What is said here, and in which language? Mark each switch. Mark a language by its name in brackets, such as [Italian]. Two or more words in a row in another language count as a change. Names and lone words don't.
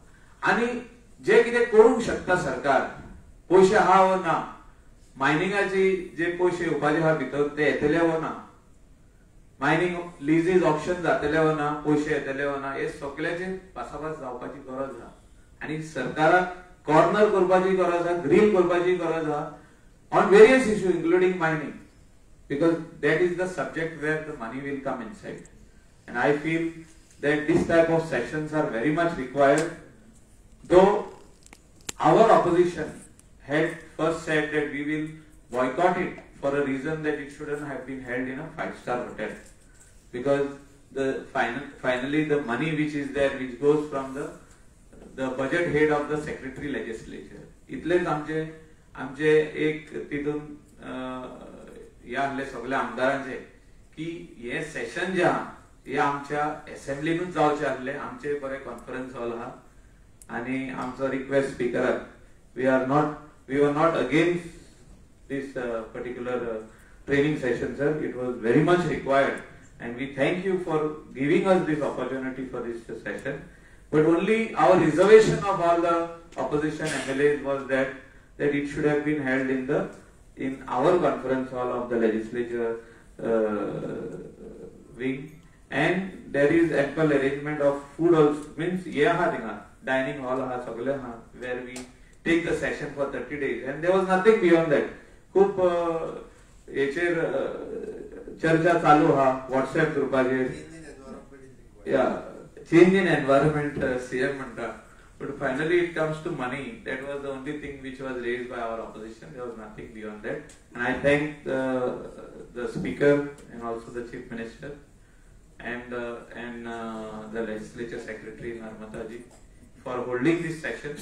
[Konkani] आनी जे कितें करूंक शकता सरकार, पयशे आहा वा ना, मायनिंगाची जे पयशे येवपाचे आहा भितर ते येतले वा ना, [English] mining leases option [Konkani] जातले वा ना, पयशे येतले वा ना, हे सगळ्याचेर भासाभास जावपाची गरज आहा. आनी सरकाराक कॉर्नर करपाची गरज आहा, ग्रील करपाची गरज आहा [English] on various issue including mining, because that is the subject where the money will come inside. And I feel that this type of sessions are very much required. Though our opposition had first said that we will boycott it for a reason that it shouldn't have been held in a 5-star hotel, because finally the money which is there, which goes from the budget head of the secretary legislature. [Konkani] इतलेच आमचे एक तितून या आहले सगळ्या आमदारांचे की हे सेशन जे आहा हे आमच्या असेंब्लीनूच जावचे आहले. आमचे बरे कॉन्फरन्स हॉल आहा आनी आमचो रिक्वेस्ट स्पीकराक, [English] we were not against this particular training session, sir. It was very much required and we thank you for giving us this opportunity for this session. But only our reservation of all the opposition MLAs was that it should have been held in our conference hall of the legislature wing, and there is ample arrangement of food also, means [Konkani] ye ha [English] dining hall [Konkani] ha sagle ha, [English] where we take the session for 30 days and there was nothing beyond that. [Konkani] खूप हेचेर चर्चा चालू हा व्हॉट्सएप ग्रुपाचेर, या [English] change in environment [Konkani] सीएम म्हणटा. [English] But finally it comes to money. That was the only thing which was raised by our opposition. There was nothing beyond that. And I thank the speaker and also the chief minister and the legislature secretary Narmata ji for holding this session.